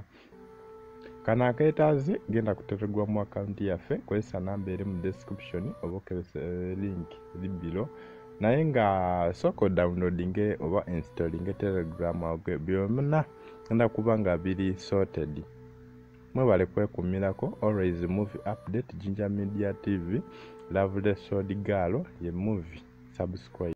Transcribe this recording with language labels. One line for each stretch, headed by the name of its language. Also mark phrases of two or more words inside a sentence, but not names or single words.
Ganda: Kano akeetaaze genda ku Telegram account yaffe kozesa namba eri mu description oba okozesa link eri below. Naye nga soko downloadinge oba installinge Telegram byonna genda kuba nga biri sorted. Mwebale kwekuumirako.
English: Always movie update Jinja Media TV. Lovely Sword Girl ye movie. Subscribe.